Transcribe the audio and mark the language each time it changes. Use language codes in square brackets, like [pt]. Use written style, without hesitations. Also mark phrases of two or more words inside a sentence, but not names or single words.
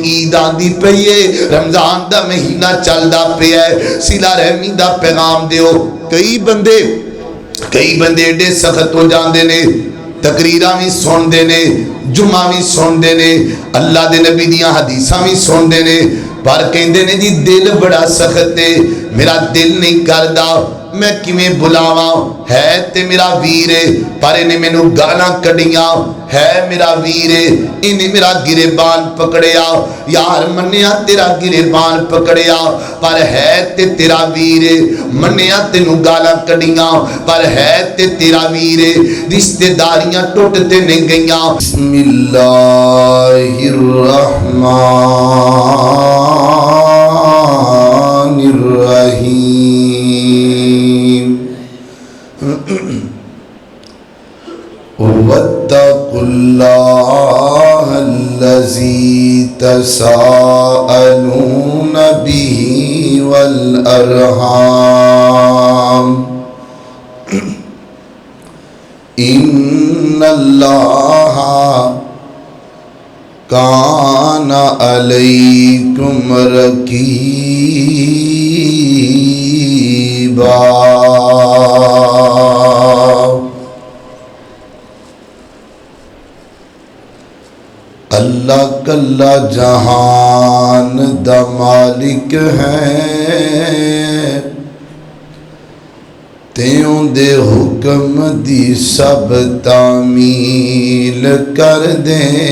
[pa] عید آندی پئی ہے، رمضان دا مہینہ چلدا پیا ہے، صلہ رحمی دا پیغام دیو۔ کئی بندے ایڈے سخت ہو جاندے نے، تقریراں بھی سن دے نے، جمعہ بھی سن دے نے، اللہ دے نبی دیاں حدیثاں بھی سن دے نے، پر کہندے نے جی دل بڑا سخت ہے، میرا دل نہیں کردا، میں کیویں بلاواں، ہے تے میرا ویر ہے پر انہیں مینوں گالاں کڈیاں، ہے میرا ویر ہے انہیں میرا گریبان پکڑیا، یار منیا تیرا گریبان پکڑیا پر ہے تے تیرا ویر ہے، منیا تینوں گالاں کڈیاں پر ہے تے تیرا ویر ہے، رشتہ داریاں ٹوٹتے نہیں گئیاں۔ [ar] بسم اللہ الرحمن الرحیم۔ واتقوا اللہ الذی تساءلون به والارحام ان اللہ کان علیکم رقیبا۔ [pa] اللہ کلا جہان دا مالک ہے، تیوں دے حکم دی سب تعمیل کر دے،